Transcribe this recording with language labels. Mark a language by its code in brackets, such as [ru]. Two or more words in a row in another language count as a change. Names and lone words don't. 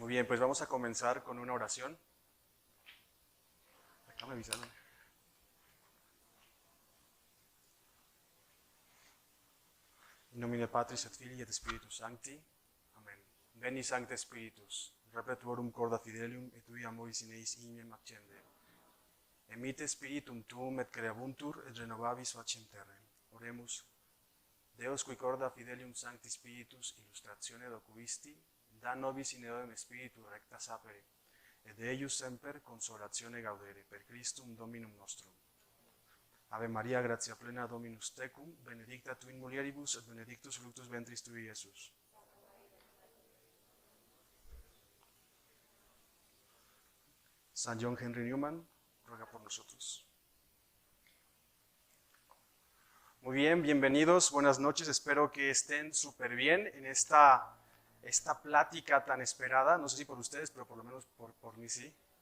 [es] pues vamos a comenzar con una oración. Acá me avisaron. [la] In nomine Patris et Filii et Spiritus Sancti. Amen. Veni Sancte Spiritus, repetuorum corda fidelium, et tui amoris in eis ignem accende. Emite Spiritum tuum et creabuntur, et renovabis faciem terrem. Oremus. Deus qui corda fidelium Sancti Spiritus illustratione docuisti, da nobis in eodem Spiritu recta sapere, et eius semper consolatione gaudere, per Christum Dominum nostrum. Ave Maria, gratia plena Dominus tecum, benedicta tu in mulieribus, et benedictus fructus ventris tui, Iesus. [es] San John Henry Newman, ruega por nosotros. Muy bien, bienvenidos, buenas noches, espero que estén súper bien en esta plática tan esperada, no sé si por ustedes, pero por lo menos por mí sí.